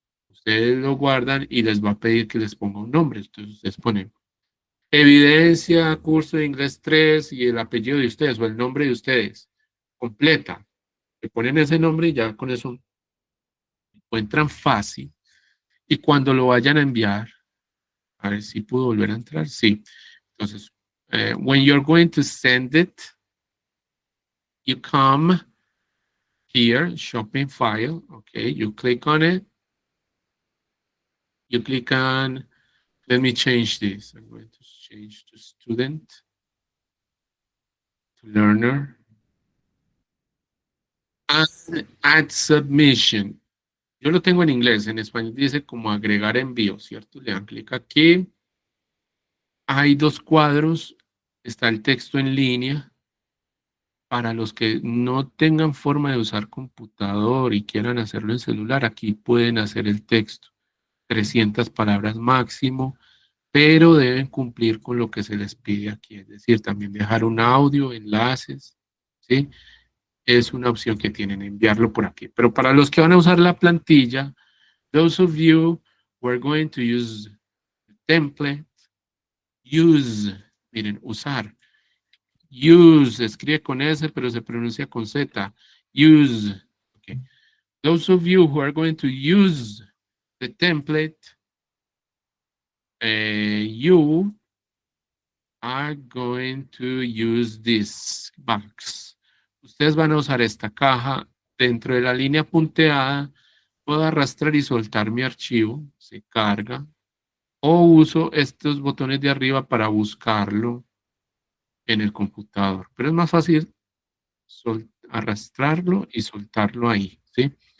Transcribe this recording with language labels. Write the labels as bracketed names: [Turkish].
[Spanish] Ustedes lo guardan y les va a pedir que les ponga un nombre. Entonces ustedes ponen evidencia, curso de inglés 3 y el apellido de ustedes o el nombre de ustedes. Completa. Le ponen ese nombre y ya con eso encuentran fácil. Y cuando lo vayan a enviar, a ver si pudo volver a entrar. Sí. Entonces, [English] when you're going to send it, you come here, shopping file. Okay, you click on it. You click on, let me change this. I'm going to change to student, to learner. And add submission. [Spanish] Yo lo tengo en inglés, en español dice como agregar envío, ¿cierto? Le dan clic aquí. Hay 2 cuadros. Está el texto en línea. Para los que no tengan forma de usar computador y quieran hacerlo en celular, aquí pueden hacer el texto. 300 palabras máximo, pero deben cumplir con lo que se les pide aquí. Es decir, también dejar un audio, enlaces, ¿sí? Es una opción que tienen, enviarlo por aquí. Pero para los que van a usar la plantilla, [English] those of you who are going to use the template, use, [Spanish] miren, usar. Use, escribe con S, pero se pronuncia con Z. [English] Use. Okay. Those of you who are going to use the template, you are going to use this box. [Spanish] Ustedes van a usar esta caja dentro de la línea punteada. Puedo arrastrar y soltar mi archivo, se carga. O uso estos botones de arriba para buscarlo en el computador. Pero es más fácil arrastrarlo y soltarlo ahí, ¿sí?